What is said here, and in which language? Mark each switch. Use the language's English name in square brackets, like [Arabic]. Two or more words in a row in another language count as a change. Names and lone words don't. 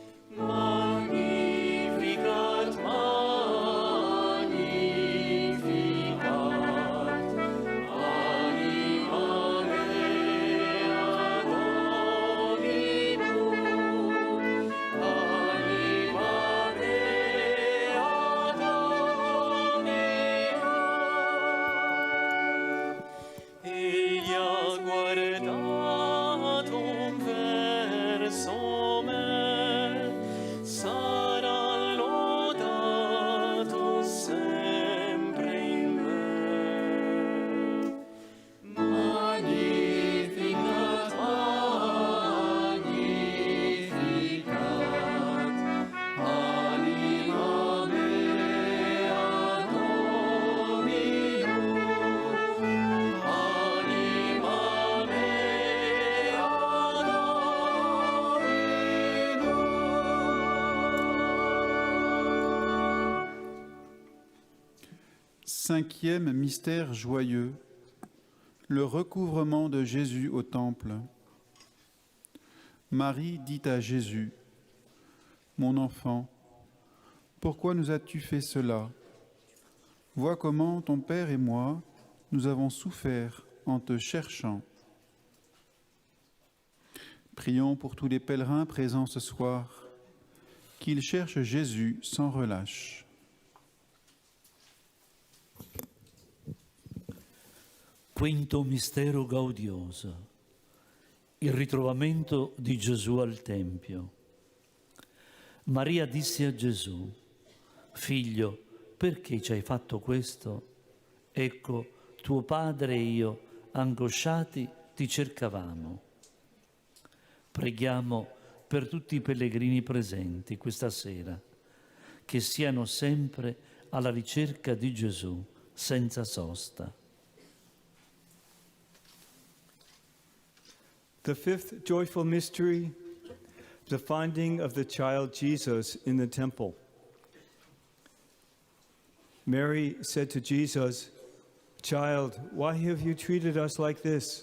[Latin] Magnificat, magnificat, anima mea Dominum, anima mea Dominum. [Italian] Egli ha guardato verso me, sarà lodato sempre in me. [Latin] Magnificat, magnificat, anima mea Dominum, anima mea Dominum. [French] Cinquième mystère joyeux, le recouvrement de Jésus au temple. Marie dit à Jésus, « Mon enfant, pourquoi nous as-tu fait cela? Vois comment ton Père et moi, nous avons souffert en te cherchant. » Prions pour tous les pèlerins présents ce soir, qu'ils cherchent Jésus sans relâche. [Italian] Quinto mistero gaudioso, il ritrovamento di Gesù al Tempio. Maria disse a Gesù, «Figlio, perché ci hai fatto questo? Ecco, tuo padre e io, angosciati, ti cercavamo». Preghiamo per tutti i pellegrini presenti questa sera, che siano sempre alla ricerca di Gesù senza sosta. [English] The fifth joyful mystery, the finding of the child Jesus in the temple. Mary said to Jesus, "Child, why have you treated us like this?